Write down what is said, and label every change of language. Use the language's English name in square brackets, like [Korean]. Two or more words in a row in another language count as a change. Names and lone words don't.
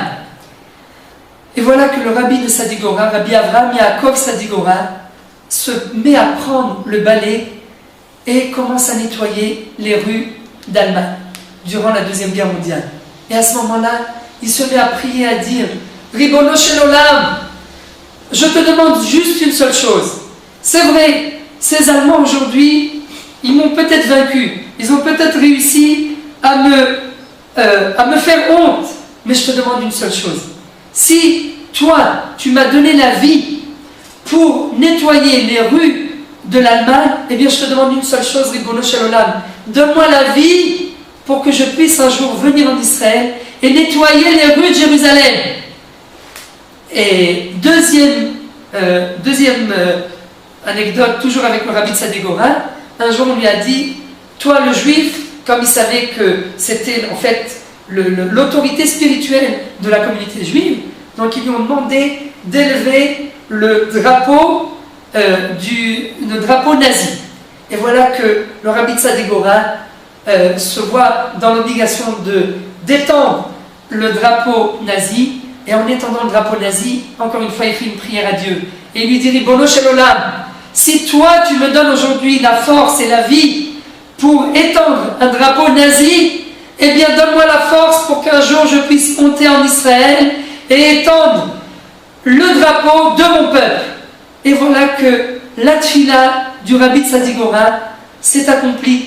[French] Et voilà que le rabbi de Sadigora, Rabbi Avraham Yaakov Sadigora, se met à prendre le balai et commence à nettoyer les rues d'Allemagne durant la Deuxième Guerre mondiale. Et à ce moment-là, il se met à prier, à dire [Hebrew] רבונו של עולם, [French] je te demande juste une seule chose. C'est vrai, ces Allemands aujourd'hui, ils m'ont peut-être vaincu, ils ont peut-être réussi à me faire honte, mais je te demande une seule chose. Si toi, tu m'as donné la vie pour nettoyer les rues de l'Allemagne, eh bien je te demande une seule chose, [Hebrew] רבונו של עולם, [French] donne-moi la vie pour que je puisse un jour venir en Israël et nettoyer les rues de Jérusalem. Et deuxième anecdote, toujours avec le rabbi de Sadigora, un jour on lui a dit, toi le juif, comme il savait que c'était en fait l'autorité spirituelle de la communauté juive, donc ils lui ont demandé d'élever le drapeau nazi. Et voilà que le rabbi de Sadigora se voit dans l'obligation d'étendre le drapeau nazi, et en étendant le drapeau nazi, encore une fois il fait une prière à Dieu, et il lui dit [Hebrew] רבונו של עולם, [French] si toi tu me donnes aujourd'hui la force et la vie pour étendre un drapeau nazi, eh bien donne-moi la force pour qu'un jour je puisse monter en Israël et étendre le drapeau de mon peuple. Et voilà que la tfila du rabbi de Sadigora s'est accomplie.